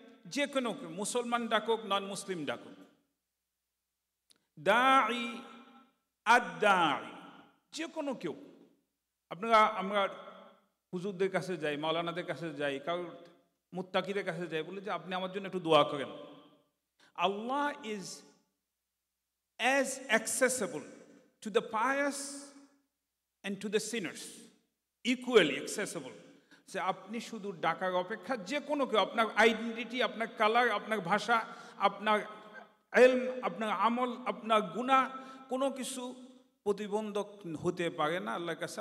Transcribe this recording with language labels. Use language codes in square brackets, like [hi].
[bn] যে কোনো কেউ, মুসলমান ডাকুক, নন মুসলিম ডাকুক। দাঈ আদ-দাঈ, যে কোনো কেউ। আমরা হুজুরদের কাছে যাই, মাওলানাদের কাছে যাই, কারোর মুত্তাকিদের কাছে যাই, বলে যে আপনি আমার জন্য একটু দোয়া করেন। [en] আল্লাহ is as accessible to the pious and to the sinners, equally accessible. [bn] যে আপনি শুধু ডাকার অপেক্ষা, যে কোনো কেউ, আপনার আইডেন্টিটি, আপনার কালার, আপনার ভাষা, আপনার ইলম, আপনার আমল, আপনার গুনাহ, কোনো কিছু প্রতিবন্ধক হতে পারে না আল্লাহর কাছে।